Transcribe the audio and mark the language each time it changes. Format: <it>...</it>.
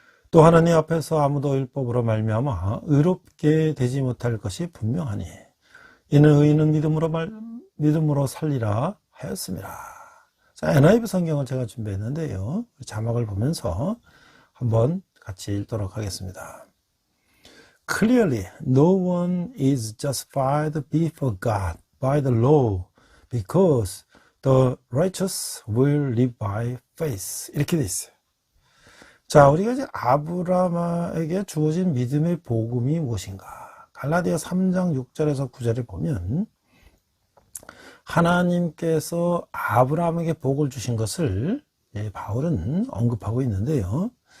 <ko>또 하나님 앞에서 아무도 율법으로 말미암아 의롭게 되지 못할 것이 분명하니 이는 의인은 믿음으로 살리라 하였습니다. 자, NIV 성경을 제가 준비했는데요. 자막을 보면서 한번 같이 읽도록 하겠습니다.</ko> <en>Clearly, no one is justified before God by the law, because the righteous will live by faith.</en> <ko>이렇게 돼 있어요. 자, 우리가 이제 아브라함에게 주어진 믿음의 복음이 무엇인가? 갈라디아 3장 6절에서 9절에 보면 하나님께서 아브라함에게 복을 주신 것을 바울은 언급하고 있는데요.</ko>